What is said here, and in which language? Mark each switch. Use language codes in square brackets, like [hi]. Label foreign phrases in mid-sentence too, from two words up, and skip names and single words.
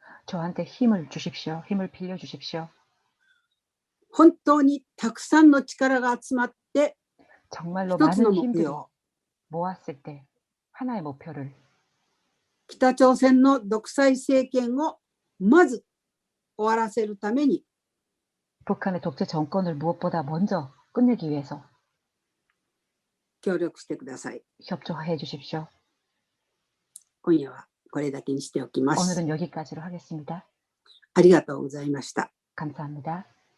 [ko] 저한테 힘을 주십시오. 힘을 빌려주십시오. [ja] 本当にたくさんの力が集まって [ko] 정말로 [ja] 一つの [ko] 많은 [ja] 目 [ko] 힘들이 [ja] 標を [ko] 모았을 때 하나의 목표를 [ja] 北朝鮮の独裁政権をまず終わらせるために [ko] 북한의 독재 정권을 무엇보다 먼저 끝내기 위해서 [ja] 協力してください。 [ko] 협조해 주십시오. [ja] 今夜はこれだけにしておきます。 [ko] 오늘은 여기까지로 하겠습니다. [ja] ありがとうございました。 [ko] 감사합니다.